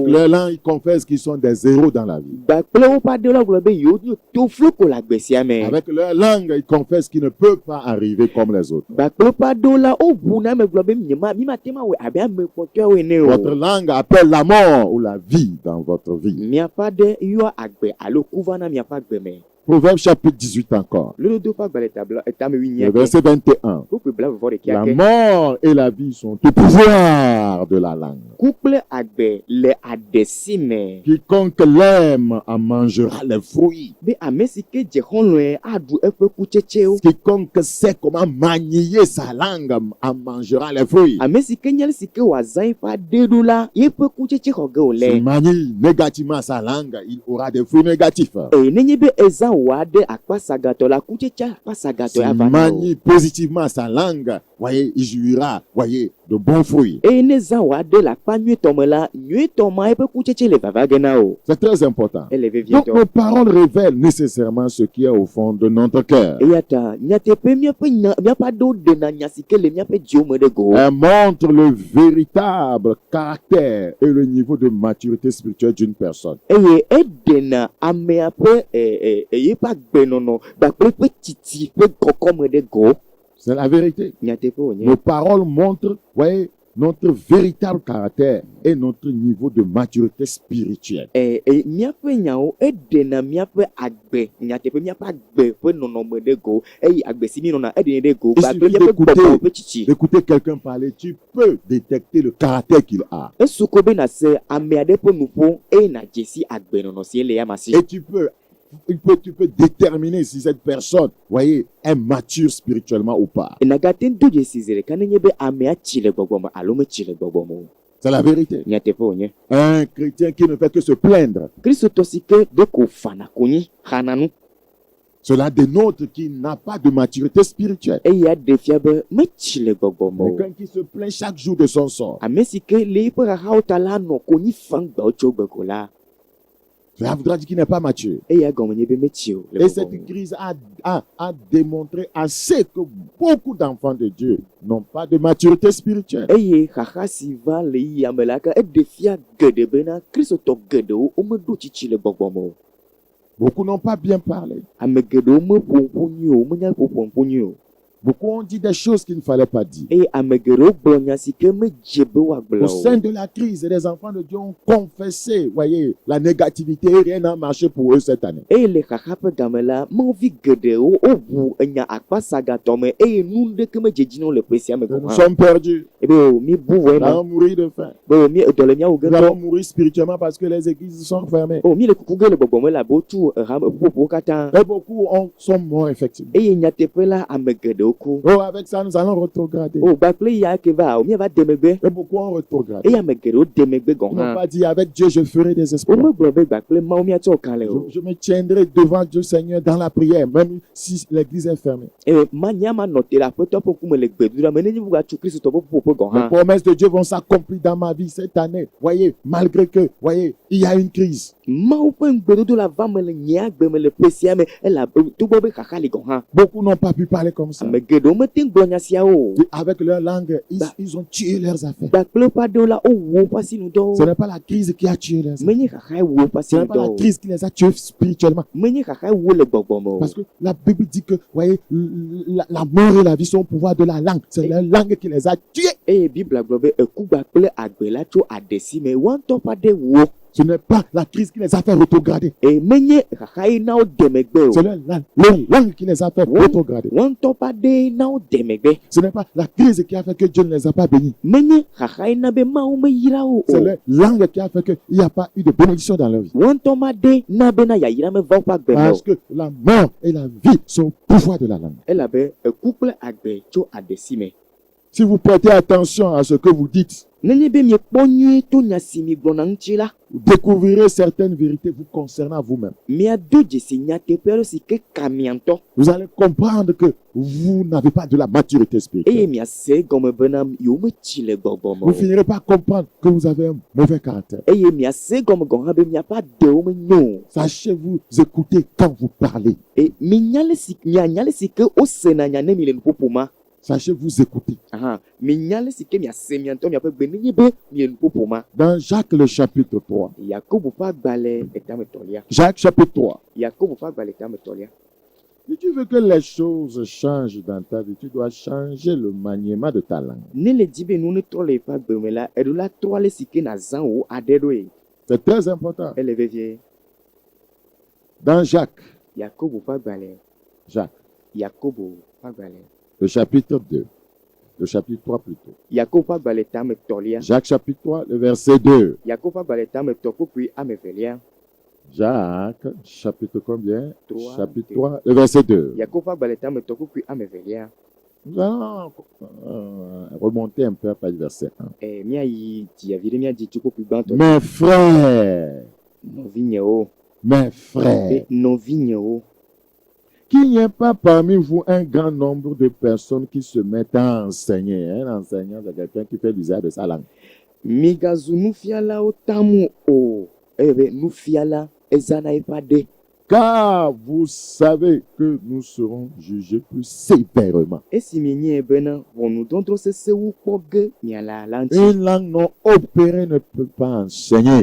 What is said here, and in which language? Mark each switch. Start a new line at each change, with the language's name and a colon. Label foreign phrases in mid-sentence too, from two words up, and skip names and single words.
French: Avec leur langue, ils confessent qu'ils sont des zéros dans la vie.
Ewe: Gbakple woƒe aɖewo la gblɔ be yewo nye tofloko le agbe sia me.
French: Avec leur langue, ils confessent qu'ils ne peuvent pas arriver comme les autres.
Ewe: Gbakple woƒe aɖewo la wobu na me gblɔ be mi mate ma wɔ abe ame kpɔtɔewo ene o.
French: Votre langue appelle la mort ou la vie dans votre vie.
Ewe: Miaƒe aɖe yɔ agbe alo ku va na miaƒe agbe me.
French: Proverbe chapitre 18 encore.
Ewe: Lododo ƒe agbalẽ etame
French: Le 8 verset 21.
Ewe: Kukui bla vɔvɔ ɖekea
French: La
Ewe: ke.
French: mort et la vie sont au pouvoir de la langue.
Ewe: Ku kple agbe le aɖesi me.
French: Quiconque l'aime en mangera les fruits.
Ewe: Be ame si ke dze xɔlɔ̃e aɖu eƒe kutsetsewo.
French: Quiconque sait comment manier sa langue en mangera les fruits.
Ewe: Ame si ke nya si ke wòazã eƒe aɖe ɖo la, yeƒe kutsetse xɔ ge
French: S'il
Ewe: wòle.
French: manie négativement sa langue, il aura des fruits négatifs.
Ewe: Eye nenye be ezã wò aɖe akpasagatɔ la, kutsetse akpasagatɔ
French: S'il
Ewe: ava na o.
French: manie positivement sa langue, voyez, il jouira, voyez, de bons fruits.
Ewe: Eye ne zã wò aɖe le akpa nyuietɔ me la, nyuietɔ ma eƒe kutsetse le vava ge na o.
French: C'est très important.
Ewe: Ele
French: Donc
Ewe: vevietɔ.
French: nos paroles révèlent nécessairement ce qui est au fond de notre cœur.
Ewe: Eya ta nyateƒe miaƒe aɖewo ɖena nya si ke le miaƒe dziwo me ɖe go.
French: Elle montre le véritable caractère et le niveau de maturité spirituelle d'une personne.
Ewe: Eye eɖena amea ƒe yeƒe agbenɔnɔ kpakple eƒe titi ƒe kɔkɔme ɖe go.
French: C'est la vérité.
Ewe: Nyateƒe wònye.
French: Nos paroles montrent, voyez, notre véritable caractère et notre niveau de maturité spirituelle.
Ewe: Miaƒe nyawo eɖena miaƒe agbe, nyateƒe miaƒe agbe ƒe nɔnɔme ɖe go eye agbe si mi nɔna eɖenɛ ɖe go
French: Il
Ewe: kpakple
French: suffit
Ewe: miaƒe gbɔgbɔ ƒe tsitsi.
French: d'écouter quelqu'un parler, tu peux détecter le caractère qu'il a.
Ewe: Esu ko be nàse ame aɖe ƒe nuƒo eye nàdze si agbenɔnɔ si ele ya ma si.
French: Et tu peux déterminer si cette personne, voyez, est mature spirituellement ou pas.
Ewe: Nàgate ŋu do dzesi zi ɖeka nenye be amea tsi le gbɔgbɔ me alo metsi le gbɔgbɔ me o.
French: C'est la vérité.
Ewe: Nyateƒe wònye.
French: Un chrétien qui ne fait que se plaindre,
Ewe: Kristotɔ si ke ɖe ko fana konyi xana nu
French: cela dénote qu'il n'a pas de maturité spirituelle.
Ewe: eya ɖe fia be metsi le gbɔgbɔ me o.
French: Quelqu'un qui se plaint chaque jour de son sort.
Ewe: Ame si ke le eƒe xaxawo ta la nɔ konyi fam gbewo tso gbe ko la,
French: Cela voudra dire qu'il n'est pas mature.
Ewe: eya gɔme nye be metsi o. le
French: Et
Ewe: gbɔgbɔ
French: cette
Ewe: me o.
French: crise a démontré assez que beaucoup d'enfants de Dieu n'ont pas de maturité spirituelle.
Ewe: Eye xaxa si va le yiyame la ke eɖe fia geɖe bena kristotɔ geɖewo womeɖo tsitsi le gbɔgbɔ me o.
French: Beaucoup n'ont pas bien parlé.
Ewe: Ame geɖewo meƒo ŋƒo nyuie o, menya ƒoƒo ŋƒo nyuie o.
French: Beaucoup ont dit des choses qu'il ne fallait pas dire.
Ewe: Eye ame geɖewo gblɔ nya si ke medze be woagblɔ
French: Au
Ewe: o.
French: sein de la crise, les enfants de Dieu ont confessé, voyez, la négativité et rien n'a marché pour eux cette année.
Ewe: Eye le xaxa ƒe game la, mawovi geɖewo woʋu enya akpasagatɔ me eye nu ɖeke medze dzi na wo le ƒe sia me
French: Nous
Ewe: gɔ̃ hã.
French: sommes perdus.
Ewe: Ebe o mi bu vɔ
French: Nous
Ewe: ema.
French: allons mourir de faim.
Ewe: Be o mi dɔ le miawo ge
French: Nous allons
Ewe: ŋutɔ.
French: mourir spirituellement parce que les églises sont fermées.
Ewe: O mi le kuku ge le gbɔgbɔ me la be wotu ƒoƒowo katã.
French: Et beaucoup sont morts, effectivement.
Ewe: Eye nyateƒe la ame geɖewo ku.
French: Oh, avec ça, nous allons rétrograder.
Ewe: O gbakple ya ke va o miava de megbe.
French: Et beaucoup ont rétrogradé.
Ewe: Eye ame geɖewo de megbe gɔ̃
French: Ils n'ont
Ewe: hã.
French: pas dit, avec Dieu, je ferai des exploits.
Ewe: Womegblɔ be gbakple mawo miatsɔ kan le o.
French: Je me tiendrai devant Dieu Seigneur dans la prière, même si l'église est fermée.
Ewe: Manya ma nɔ te le aƒetɔ ƒe ŋkume le gbedoɖa me nenye wogatso kristotɔ ƒe ƒuƒoƒe gɔ̃
French: Les
Ewe: hã.
French: promesses de Dieu vont s'accomplir dans ma vie cette année. Voyez, malgré que, voyez, il y a une crise.
Ewe: Mawu ƒe ŋugbedodo la va me le nye agbe me le ƒe sia me togbɔ be xaxa li gɔ̃ hã.
French: Beaucoup n'ont pas pu parler comme ça.
Ewe: Ame geɖewo mete ŋu gblɔ nya siawo o.
French: Et avec leur langue, ils ont tué leurs affaires.
Ewe: Gbakple ƒe aɖewo la wowu woƒe asinudɔwo.
French: Ce n'est pas la crise qui a tué leurs affaires.
Ewe: Menye xaxae wu woƒe
French: Ce n'est pas la
Ewe: asinudɔwo.
French: crise qui les a tués spirituellement.
Ewe: Menye xaxae wu wo le gbɔgbɔ me o.
French: Parce que la Bible dit que, voyez, la mort et la vie sont au pouvoir de la langue. C'est la langue qui les a tués.
Ewe: Eye Bibla gblɔ be eku gbakple agbe la tso aɖesi me woaŋutɔ ƒe aɖe wu wo.
French: Ce n'est pas la crise qui les a fait rétrograder.
Ewe: Eye menye xaxae na wo de megbe o.
French: C'est leur langue qui les a fait rétrograder.
Ewe: Woaŋutɔ ƒe aɖe na wo de megbe.
French: Ce n'est pas la crise qui a fait que Dieu ne les a pas bénis.
Ewe: Menye xaxae na be Mawu meyra wo
French: C'est
Ewe: o.
French: leur langue qui a fait qu'il n'y a pas eu de bénédiction dans leur vie.
Ewe: Woaŋutɔ ma ɖe na bena yayra meva woƒe agbe me
French: Parce
Ewe: o.
French: que la mort et la vie sont au pouvoir de la langue.
Ewe: Elabe eku kple agbe tso aɖesi me.
French: Si vous prêtez attention à ce que vous dites,
Ewe: nenye be miekpɔ nyuie to nya si migblɔ na ŋuti la,
French: vous découvrirez certaines vérités vous concernant vous-même.
Ewe: miado dzesi nyateƒe aɖe si ke ka mia ŋutɔ,
French: Vous allez comprendre que vous n'avez pas de la maturité
Ewe: eye
French: spirituelle.
Ewe: miase egɔme bena yewometsi le gbɔgbɔ me
French: Vous
Ewe: o,
French: finirez par comprendre que vous avez un mauvais caractère.
Ewe: eye miase egɔme gɔ hã be miaƒe aɖewo menyo o.
French: Sachez vous écouter quand vous parlez.
Ewe: Mianya le si ke wosena nya ne mi le nuƒoƒo ma.
French: Sachez vous écouter.
Ewe: Minya le si ke miase mia ŋutɔ miaƒe gbe nenye be mi le nuƒoƒo ma.
French: Dans Jacques le chapitre 3.
Ewe: Yakobo ƒe agbalẽ etametɔlia.
French: Jacques chapitre 3.
Ewe: Yakobo ƒe agbalẽ etametɔlia.
French: Si tu veux que les choses changent dans ta vie, tu dois changer le maniement de ta langue.
Ewe: Ne le dzi be nu netrɔ le eƒe agbe me la, eɖo la trɔ ale si ke nazã wo aɖe ɖoe.
French: C'est très important.
Ewe: Ele vevie.
French: Dans Jacques,
Ewe: Yakobo ƒe agbalẽ.
French: Jacques,
Ewe: Yakobo ƒe agbalẽ.
French: le chapitre 2, le chapitre 3 plutôt.
Ewe: Yakobo ƒe agbalẽ etametɔlia.
French: Jacques chapitre 3, le verset 2.
Ewe: Yakobo ƒe agbalẽ etametɔ kpukpui amevelia.
French: Jacques, chapitre combien? 3. Chapitre 3, le verset 2.
Ewe: Yakobo ƒe agbalẽ etametɔ kpukpui amevelia.
French: Nous allons remonter un peu à verset 1.
Ewe: Miayi dziavi ɖe miadzi tso kpukpui gbãtɔ.
French: Mes frères,
Ewe: Nɔvinyewo.
French: mes frères,
Ewe: Nɔvinyewo.
French: qu'il n'y ait pas parmi vous un grand nombre de personnes qui se mettent à enseigner. Un enseignant, c'est quelqu'un qui fait l'usage de sa langue.
Ewe: Migazu nufialawo tamu o. Ebe nufiala ezana eƒe aɖe.
French: Car vous savez que nous serons jugés plus sévèrement.
Ewe: Esi mienyae bena ʋɔnudɔdrɔ̃ sesẽwo kpɔ ge miala la ŋuti.
French: Une langue non opérée ne peut pas enseigner.